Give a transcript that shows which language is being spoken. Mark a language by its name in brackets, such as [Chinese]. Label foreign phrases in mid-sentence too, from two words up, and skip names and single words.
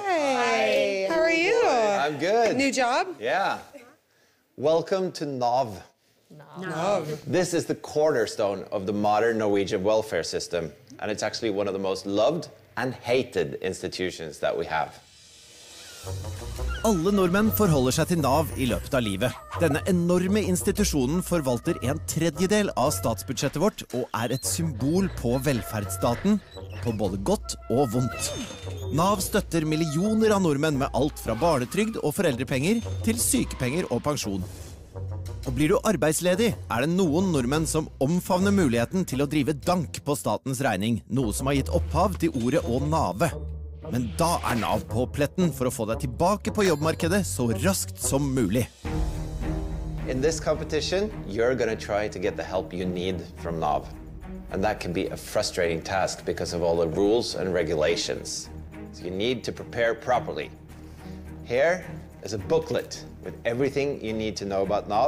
[English] Hi. How are you? I'm good. New job? Yeah. Welcome to NAV. NAV. This is the cornerstone of the modern Norwegian welfare system, and it's actually one of the most loved and hated institutions that we have. [Norwegian] Alle nordmenn forholder seg til Nav I løpet av livet. Denne enorme institusjonen forvalter 1/3 av statsbudsjettet vårt og et symbol på velferdsstaten, på både godt og vondt. Nav støtter millioner av nordmenn med alt fra barnetrygd og foreldrepenger til sykepenger og pensjon. Og blir du arbeidsledig, det noen nordmenn som omfavner muligheten til å drive dank på statens regning, noe som har gitt opphav til ordet å nave. Men da Nav på pletten for å få deg tilbake på jobbmarkedet så raskt som mulig. [English] In this competition, you're going to try to get the help you need from NAV. And that can be a frustrating task because of all the rules and regulations. So you need to prepare properly. Here is a booklet with everything you need to know about NAV.